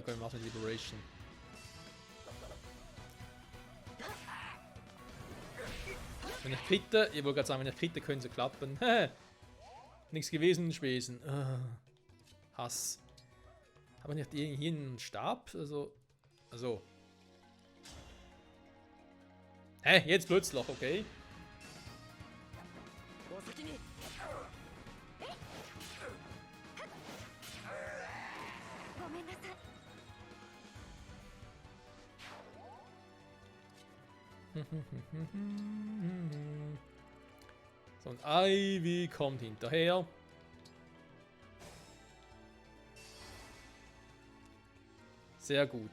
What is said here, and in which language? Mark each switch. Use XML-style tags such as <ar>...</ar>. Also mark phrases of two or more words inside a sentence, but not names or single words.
<de>Können wir machen mit Liberation. Wenn ich kritte, ich wollte gerade sagen, wenn ich kritte, können sie klappen. Nichts gewesen, Spesen. Hass. Aber nicht hier einen Stab? Also. Hä? Jetzt plötzlich, okay.</de> <ja>お先にごめんなさい。</ja> <de>So, und Ivy kommt hinterher. Sehr gut.</de>